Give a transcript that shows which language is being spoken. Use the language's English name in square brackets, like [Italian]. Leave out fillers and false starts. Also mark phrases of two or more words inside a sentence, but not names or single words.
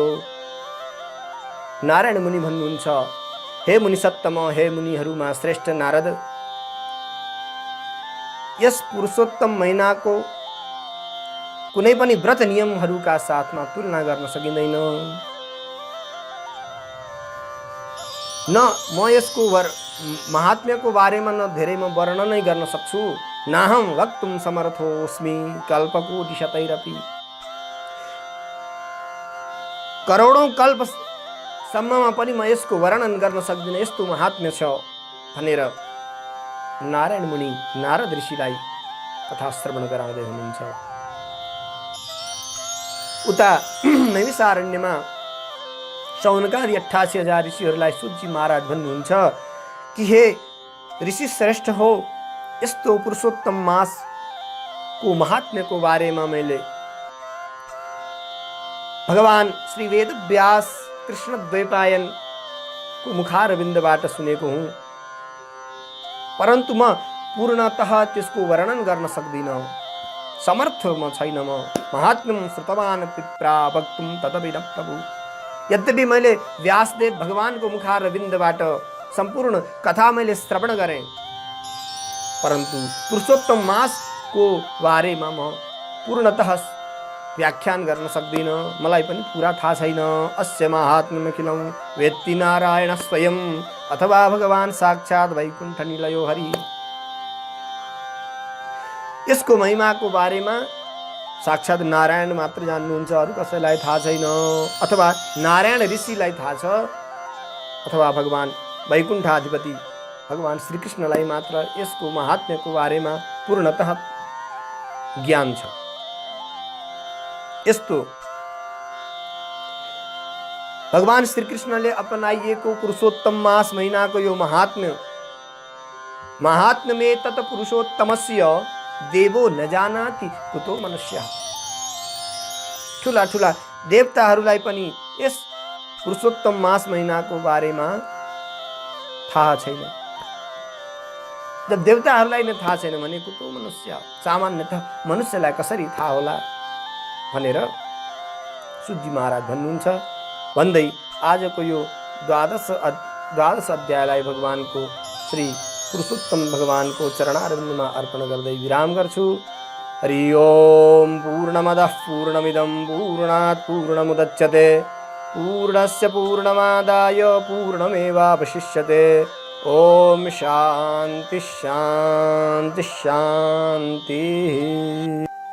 [Nepali] नारायण मुनि भन्नुहुन्छ, हे मुनि सत्तम, हे मुनिहरूमा श्रेष्ठ नारद, यस पुरुषोत्तम महिनाको कुनै पनि व्रत नियमहरूका साथमा तुलना गर्न सकिँदैन। न म यसको महात्म्यको बारेमा न धेरै म वर्णनै गर्न सक्छु। [Sanskrit] नाहं वक्तुं समर्थोऽस्मि कल्पकोटिशतैरपि। [Nepali] करोडौं कल्पसम्ममा पनि म यसको वर्णन गर्न सक्दिनँ, यस्तो महात्म्य छ भनेर नारायण मुनि नारद ऋषिलाई कथा श्रवण गराउँदै हुनुहुन्छ। उता नैमिषारण्यमा शौनकादि 88,000 ऋषिहरूलाई सूतजी महाराज भन्नुहुन्छ कि हे ऋषि श्रेष्ठ हो, यस्तो पुरुषोत्तम मासको महात्म्यको बारेमा मैले भगवान श्री वेदव्यास कृष्ण द्वैपायनको मुखारविन्दबाट सुनेको हुँ, परन्तु म पूर्णतः त्यसको वर्णन गर्न सक्दिनँ, समर्थ म छैन। [Sanskrit] म महात्म्यं श्रुतवान् पित्रा वक्तुं तदपि न प्रभु। [Nepali] यद्यपि मैले व्यासदेव भगवानको मुखारविन्दबाट संपूर्ण कथा मैले श्रवण गरेँ, परन्तु पुरुषोत्तम मासको बारेमा म पूर्णतः व्याख्यान गर्न सक्दिनँ, मलाई पनि पुरा थाहा छैन। [Sanskrit] अस्य महात्म्यमखिलं वेत्ति नारायण स्वयं अथवा भगवान साक्षात् वैकुण्ठ निलयो हरि। [Nepali] यसको महिमाको बारेमा साक्षात् नारायण मात्र जान्नुहुन्छ, अरू कसैलाई थाहा छैन। अथवा नारायण ऋषिलाई थाहा छ, अथवा भगवान वैकुण्ठाधिपति भगवान श्रीकृष्णलाई मात्र यसको महात्म्यको बारेमा पूर्णतः ज्ञान छ। यस्तो भगवान श्रीकृष्णले अपनाइएको पुरुषोत्तम मास महिनाको यो महात्म्य [Sanskrit] तत् पुरुषोत्तमस्य देवो न जानाति कुतो मनुष्य। [Nepali] ठुला ठुला देवताहरूलाई पनि यस पुरुषोत्तम मास महिनाको बारेमा थाहा छैन। जब देवताहरूलाई नै थाहा छैन भने [Sanskrit] कुतो मनुष्य, [Nepali] सामान्यतः मनुष्यलाई कसरी थाहा होला भनेर सुजी महाराज भन्नुहुन्छ। भन्दै आजको यो द्वादश अध्यायलाई भगवानको श्री पुरुषोत्तम भगवानको चरणारविन्दमा अर्पण गर्दै विराम गर्छु। [Sanskrit] हरि ओम। पूर्णमदः पूर्णमिदं पूर्णात् पूर्णमुदच्यते पूर्णस्य पूर्णमादाय पूर्णमेवावशिष्यते। ओम शांति शांति शांति।